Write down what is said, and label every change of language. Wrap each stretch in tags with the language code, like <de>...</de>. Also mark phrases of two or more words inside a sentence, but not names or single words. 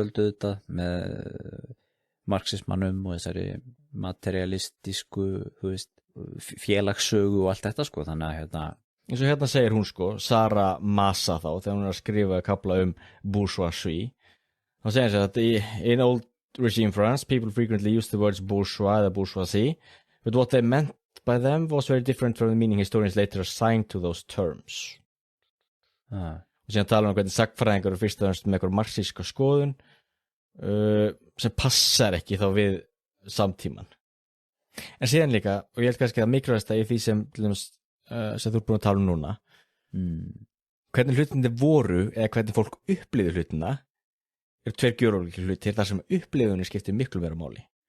<is>öld með marxismannum og þessari materialistísku félagssögu og allt þetta sko, þannig að eins og hérna segir hún Sara Massa þá þegar hún að skrifa kafla bourgeoisie þá segir hún að</is> <en>in old regime France people frequently use the words bourgeois the bourgeoisie but what they meant by them was very different from the meaning historians later assigned to those terms.</en> <is>Og síðan tala hvernig sagfræðingar eru fyrst og fremst með einhver marxíska skoðun sem passar ekki þá við samtíman. En síðan líka, og ég held kannski að mikilvægasta í því sem þú ert búin að tala núna, hvernig hlutinni voru eða hvernig fólk upplifði hlutina tveir gjörólíkir hlutir þar sem upplifunni skiptir miklu meira máli.</is>